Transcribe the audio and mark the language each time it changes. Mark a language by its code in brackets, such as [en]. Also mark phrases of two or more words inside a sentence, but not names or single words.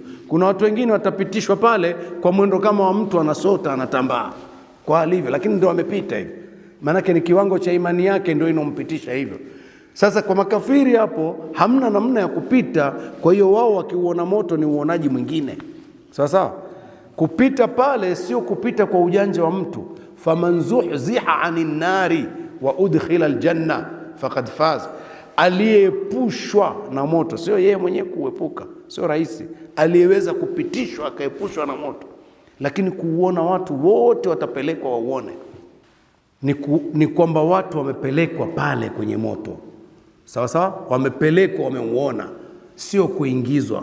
[sw] Kuna watu wengine watapitishwa pale kwa mwendo kama wa mtu anasota, anatambaa kwa alivyo, lakini ndio wamepita hivyo. Maanake ni kiwango cha imani yake ndio inompitisha hivyo. Sasa kwa makafiri hapo hamna namna ya kupita, kwa hiyo wao wakiuona moto ni uonaji mwingine. Sawa sawa. Kupita pale sio kupita kwa ujanja wa mtu. [ar] Faman zuhziha anin nari wa udkhila aljanna faqad faz, [sw] aliyepushwa na moto, sio yeye mwenyewe kuepuka, sio rahisi, aliyeweza kupitishwa akaepushwa na moto. Lakini kuuona watu wote watapelekwa wauone, ni kwamba watu wamepelekwa pale kwenye moto. Sawa sawa, wamepelekwa, wameuona, sio kuingizwa.